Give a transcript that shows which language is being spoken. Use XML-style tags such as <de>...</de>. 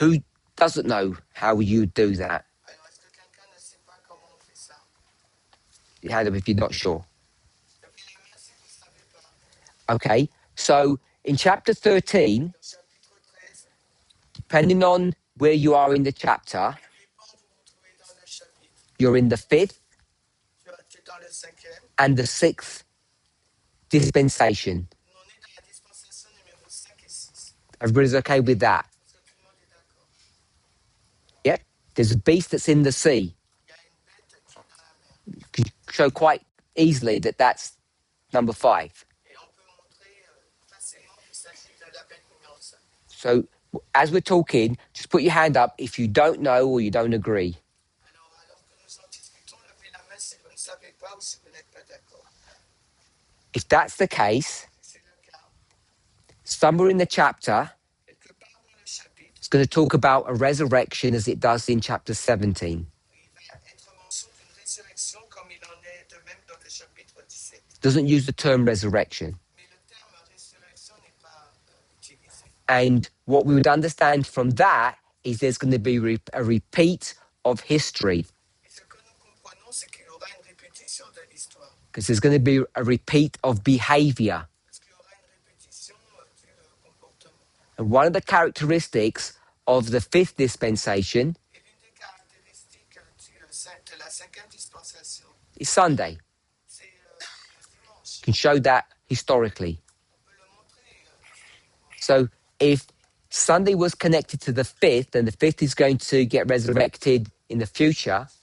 <en>Who doesn't know how you do that?</en> <fr>Alors est-ce que quelqu'un ne sait pas comment on fait ça?</fr> <en>Hand up if you're not sure.</en> <fr>Levez la main si vous ne savez pas.</fr> <en>Okay, so in chapter 13,</en> <fr>Dans le chapitre 13,</fr> <en>depending on where you are in the chapter,</en> <fr>dépend où vous vous trouvez dans le chapitre.</fr> <en>you're in the 5th</en> <fr>Tu es dans le 5e</fr> <en>and the 6th dispensation.</en> <fr>On est dans la dispensation numéro 5 et 6.</fr> <en>Everybody's okay with that?</en> <fr>Est-ce que tout le monde est d'accord?</fr> <en>Yep. There's a beast that's in the sea.</en> <fr>Il y a une bête qui est dans la mer.</fr> <en>You can show quite easily that that's number 5.</en> <fr>Et on peut montrer facilement qu'il s'agit de la bête numéro 5.</fr> <en>So as we're talking, just put your hand up if you don't know or you don't agree.</en> <fr>Alors que nous en discutons, levez la main si vous ne savez pas ou si vous n'êtes pas d'accord.</fr> <en>If that's the case,</en> <fr>Si c'est le cas,</fr> <en>somewhere in the chapter,</en> <fr>quelque part dans le chapitre,</fr> <en>it's going to talk about a resurrection as it does in chapter 17.</en> <fr>il va être mention d'une résurrection comme il en est de même dans le chapitre 17.</fr> <en>It doesn't use the term resurrection.</en> <fr>Mais le terme résurrection n'est pas utilisé.</fr> <en>And what we would understand from that is there's going to be a repeat of history,</en> <fr>Et ce que nous comprenons, c'est qu'il y aura une répétition de l'histoire.</fr> <en>because there's going to be a repeat of behavior.</en> <fr>Parce qu'il y aura une répétition du comportement.</fr> <en>And one of the characteristics of the fifth dispensation</en> <fr>Et l'une des caractéristiques de la cinquième dispensation,</fr> <en>is Sunday.</en> <fr>c'est le dimanche.</fr> <en>You can show that historically.</en> <fr>On peut le montrer historiquement.</fr> <en>So if Sunday was connected to the fifth, and the fifth is going to get resurrected in the future,</en>